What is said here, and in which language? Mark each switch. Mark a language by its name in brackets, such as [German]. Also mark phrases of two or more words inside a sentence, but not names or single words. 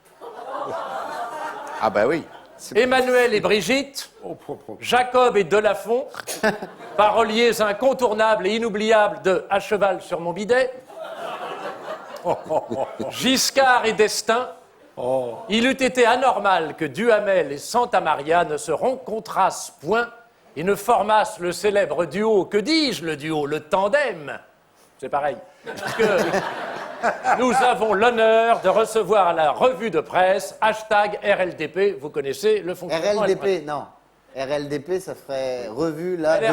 [French] Ah bah oui. Emmanuel et Brigitte, Jacob et Delafont, paroliers incontournables et inoubliables de À cheval sur mon bidet, Giscard et Destin. Il eût été anormal que Duhamel et Santa Maria ne se rencontrassent point et ne formassent le célèbre duo, que dis-je le duo, le tandem. C'est pareil. Parce que nous avons l'honneur de recevoir à la revue de presse #RLDP, vous connaissez le fonctionnement. RLDP, non. RLDP, ça ferait revue là de